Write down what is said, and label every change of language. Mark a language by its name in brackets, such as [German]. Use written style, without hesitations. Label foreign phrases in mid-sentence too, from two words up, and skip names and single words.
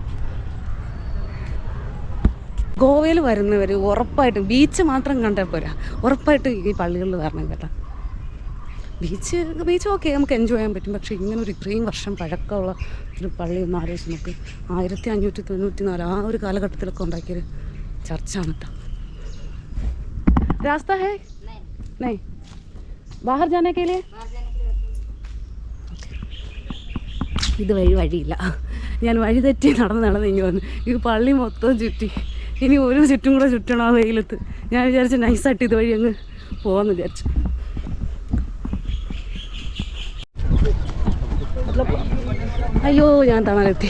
[Malayalam] ഗോവയിൽ വരുന്നവർ ഉറപ്പായിട്ടും ബീച്ച് മാത്രം കണ്ടാൽ പോരാ, ഉറപ്പായിട്ടും ഈ പള്ളികളിൽ വരണം കേട്ടോ. ബീച്ച് ഓക്കെ നമുക്ക് എൻജോയ് ചെയ്യാൻ പറ്റും. പക്ഷേ ഇങ്ങനൊരു ഇത്രയും വർഷം പഴക്കമുള്ള ഒരു പള്ളി ഒന്ന് ആലോചിച്ച് നമുക്ക് 1594 ആ ഒരു കാലഘട്ടത്തിലൊക്കെ ഉണ്ടാക്കിയൊരു ചർച്ചാണ് കേട്ടോ. [Hindi] रास्ता है नहीं बाहर जाने के लिए [Malayalam] ഇത് വഴിയില്ല. ഞാൻ വഴി തെറ്റി നടന്ന് ഇങ്ങനെ വന്നു. ഈ പള്ളി മൊത്തം ചുറ്റി, ഇനി ഒരു ചുറ്റും കൂടെ ചുറ്റണം ആ വെയിലത്ത്. ഞാൻ വിചാരിച്ചു നൈസായിട്ട് ഇതുവഴി അങ്ങ് പോകാമെന്ന് വിചാരിച്ചു. അയ്യോ ഞാൻ തണലെത്തി.